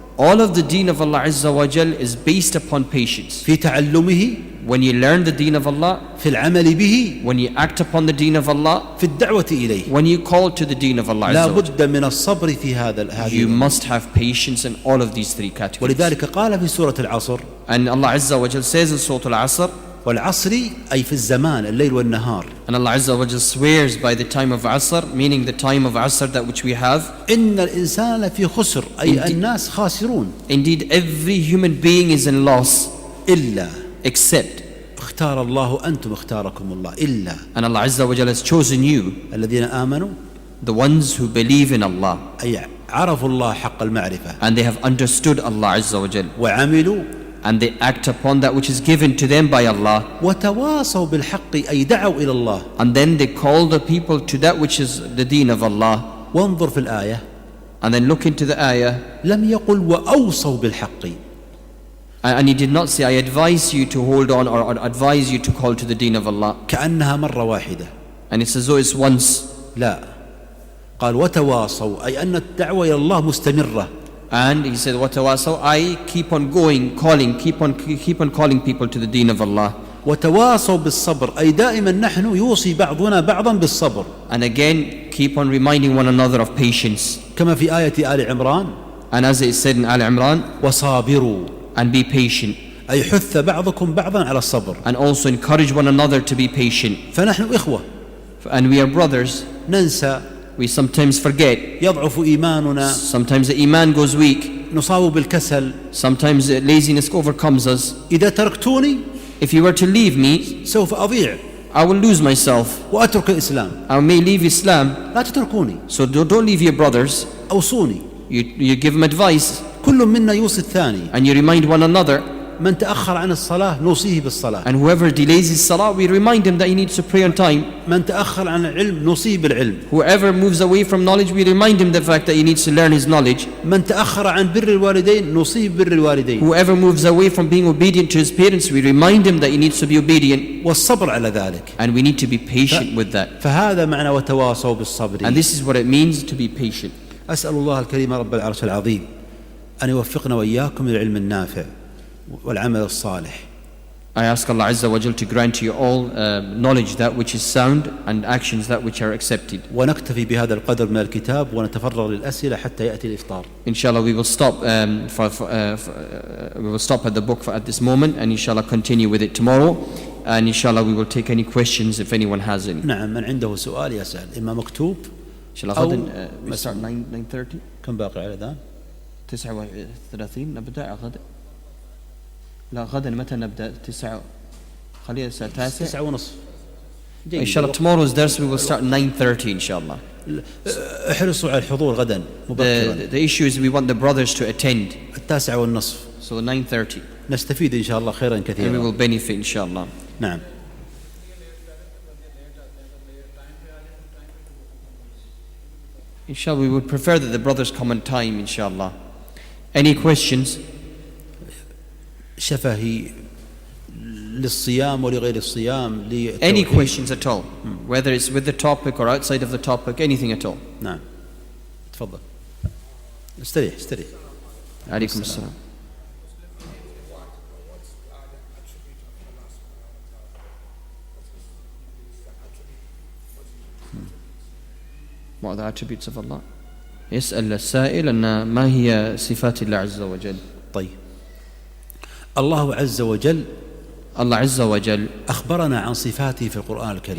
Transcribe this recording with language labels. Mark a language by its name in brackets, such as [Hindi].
[English] All of the deen of Allah Azza wa Jal is based upon patience. [Arabic] في تعلمه [English] when you learn the deen of Allah, [Arabic] في العمل به، [English] when you act upon the deen of Allah, [Arabic] في الدعوة إليه. [English] when you call to the deen of Allah [Arabic] لا [English] Azza wa Jal. [Arabic] بد من الصبر في هذا [English] You must have patience in all of these three categories. [Arabic] ولذلك قال في سورة العصر، [English] And Allah Azza wa Jal says in Surah Al-Asr, [Arabic] والعصر أي في الزمان الليل والنهار، [English] and Allah Azza wa Jal swears by the time of Asr, meaning the time of Asr that which we have. [Arabic] إن الإنسان في خسر أي الناس خاسرون. [English] Indeed, every human being is in loss [Arabic] إلا [English] except, [Arabic] اختار الله أنتم اختاركم الله إلا [English] and Allah Azza wa Jal has chosen you, [Arabic] الذين آمنوا [English] the ones who believe in Allah, [Arabic] أي عرفوا الله حق المعرفة [English] and they have understood Allah Azza wa Jal, [Arabic] وعملوا [English] and they act upon that which is given to them by Allah, [Arabic] وتواصوا بالحق أي دعوا إلى الله. [English] and then they call the people to that which is the deen of Allah. [Arabic] وانظر في الآية، [English] And then look into the ayah, [Arabic] لم يقل وأوصوا بالحق، [English] and he did not say, I advise you to hold on, or advise you to call to the deen of Allah. [Arabic] كأنها مرة واحدة. [English] And it's as though it's once. [Arabic] لا، قال وتواصوا أي أن الدعوة إلى الله مستمرة. [English] And he said, "Watawasaw, I keep on going, calling, keep on calling people to the deen of Allah." [Arabic] وتواصوا بالصبر أي دائما نحن يوصي بعضنا بعضا بالصبر. [English] And again, keep on reminding one another of patience. [Arabic] كما في آية آل عمران، [English] And as it said in Al Imran, [Arabic] وصابروا [English] and be patient. [Arabic] أي حث بعضكم بعضا على الصبر. [English] And also encourage one another to be patient. [Arabic] فنحن إخوة، [English] And we are brothers. [Arabic] ننسى، [English] We sometimes forget. [Arabic] يضعف إيماننا، [English] Sometimes the iman goes weak. [Arabic] نصاب بالكسل. [English] Sometimes laziness overcomes us. [Arabic] إذا تركتوني [English] If you were to leave me, [Arabic] سوف أضيع [English] I will lose myself. [Arabic] وأترك الإسلام. [English] I may leave Islam. [Arabic] لا تتركوني، [English] So don't leave your brothers. [Arabic] أوصوني. [English] You give them advice. [Arabic] كل منا يوصي الثاني. [English] And you remind one another. [Arabic] من تأخر عن الصلاة نوصيه بالصلاة. [English] And whoever delays his salah, we remind him that he needs to pray on time. [Arabic] من تأخر عن العلم نوصيه بالعلم. [English] Whoever moves away from knowledge, we remind him the fact that he needs to learn his knowledge. [Arabic] من تأخر عن بر الوالدين نوصيه ببر الوالدين. [English] Whoever moves away from being obedient to his parents, we remind him that he needs to be obedient. [Arabic] والصبر على ذلك. [English] And we need to be patient with that. [Arabic] فهذا معنى وتواصوا بالصبر. [English] And this is what it means to be patient. [Arabic] أسأل الله الكريم رب العرش العظيم أن يوفقنا وإياكم للعلم النافع والعمل الصالح. [English] I ask Allah Azza wa Jal to grant you all knowledge that which is sound and actions that which are accepted. [Arabic] ونكتفي بهذا القدر من الكتاب ونتفرغ للأسئلة حتى يأتي الإفطار. [English] Inshallah, we will stop we will stop at the book at this moment, and inshallah continue with it tomorrow. And inshallah, we will take any questions if anyone has any. [Arabic] نعم، من عنده سؤال يسأل، إما مكتوب [English] Inshallah, [Arabic] أو [English] we start 9:30. [Arabic] كم باقي على ذا؟ 39 نبدأ غدا. لا غدا متى نبدأ؟ 9 خليها الساعة 9. [English] 9:30. Inshallah, tomorrow's dars we will start 9:30 inshallah. [Arabic] احرصوا على الحضور غدا مبكرا. [English] The issue is we want the brothers to attend. 9:30. So 9:30. [Arabic] نستفيد إن شاء الله خيرا [English] And we [Arabic] كثيرا. [English] will benefit inshallah. [Arabic] نعم. [English] Inshallah, we would prefer that the brothers come on time inshallah. Any questions? [Arabic] شفهي للصيام ولغير الصيام. [English] Any questions at all? Whether it's with the topic or outside of the topic, anything at all. [Arabic] نعم. تفضل. استريح. عليكم السلام. [English] What are the attributes of Allah? [Arabic] يسأل السائل أن ما هي صفات الله عز وجل. طيب. الله عز وجل [English] Allah Azza wa Jal, [Arabic] أخبرنا عن صفاته في القرآن الكريم.